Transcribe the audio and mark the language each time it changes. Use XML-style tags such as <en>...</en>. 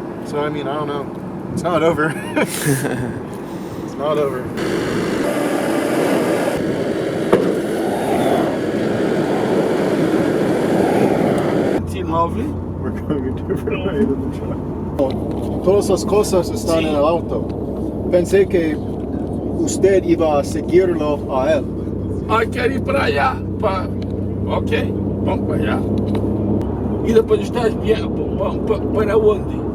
<en>So I mean, I don't know. It's not over. It's not over. Lovely. We're going a different way than the truck.</en> <es>Todas las cosas están en el auto. Pensé que usted iba a seguirlo a él.</es> <pt>Ah, quero ir para allá. Ok, vamos para allá. E depois estás para onde?</pt>